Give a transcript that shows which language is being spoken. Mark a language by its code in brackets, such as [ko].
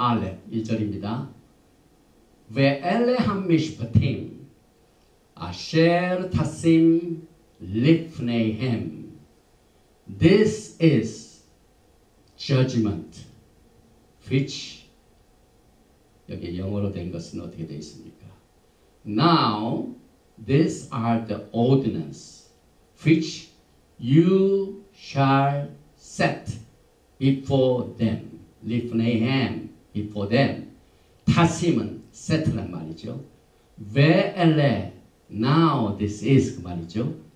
[ko] 알레 1절입니다. [he] Ve'ele ha-mishpatim asher tasim lifneihem. [en] This is judgment which, [ko] 여기 영어로 된 것은 어떻게 되어 있습니까? [en] Now these are the ordinances which you shall set before them. [he] Lifneihem, [en] before them. [ko] 타심은 set란 말이죠. ve'ele, [en] now this is [ko] 그 말이죠.